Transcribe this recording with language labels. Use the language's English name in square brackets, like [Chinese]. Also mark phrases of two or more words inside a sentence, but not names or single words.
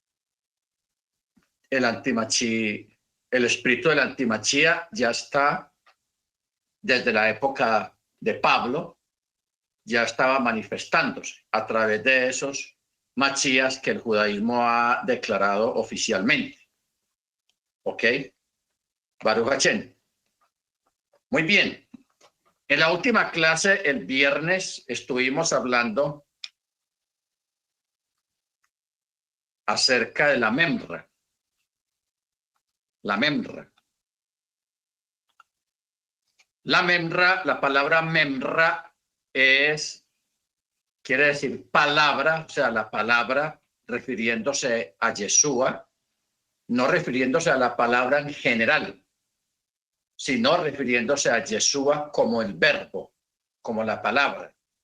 [Spanish] El espíritu del antimachía ya está desde la época de Pablo, ya estaba manifestándose a través de esos machías que el judaísmo ha declarado oficialmente. ¿Ok? [Hebrew] ברוך השם. [Spanish] Muy bien. En la última clase, el viernes, estuvimos hablando acerca de la memra. la memra. La palabra memra quiere decir palabra, o sea, la palabra refiriéndose a Yeshua, no refiriéndose a la palabra en general, sino refiriéndose a Yeshua como el verbo, como la palabra.